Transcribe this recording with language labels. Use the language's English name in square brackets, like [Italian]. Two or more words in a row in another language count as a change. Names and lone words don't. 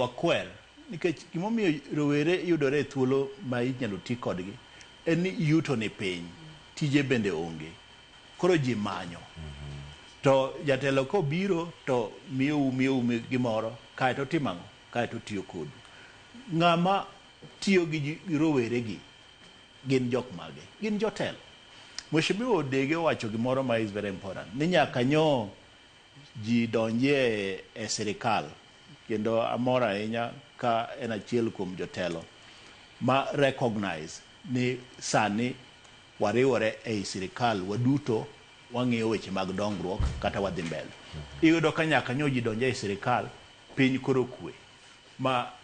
[Luo (Kenya and Tanzania)] wakwer nikech gimomiyo rowere yudore thuolo ma inyalo ti kodgi en ni yuto ni piny tije bende onge koro ji manyo to jatelo ko biro to miyo gimoro kae to timang'o kae to tiyo kodu ng'ama tiyo gi rowere gi gin jok mage gin jotelo Mheshimiwa Odege wacho gimoro ma [English] is very important [Luo (Kenya and Tanzania)] ni nyaka nyo ji donje e sirikal kendo amora ahinya ka en achiel kuom jotelo ma recognize ni sani wariwore e sirikal waduto wang'iyo weche mag dongruok kata wadhi mbele iyudo ka nyaka nyo ji donje e sirikal piny koro kwe ma